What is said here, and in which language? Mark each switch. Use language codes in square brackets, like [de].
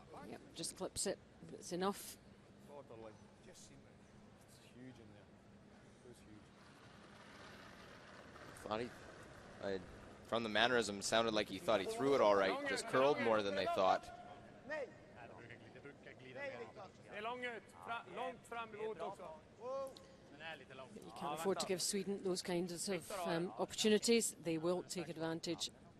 [en] Yep, just clips it, but it's enough. Borderline. Just seen it. It's huge in there. It was huge. Thought he, from the mannerism, sounded like he thought he threw it all right. Just curled more than they thought. [sv] Nej. Det är långt fram emot också. [en] You can't afford to give Sweden those kinds of opportunities. They will take advantage.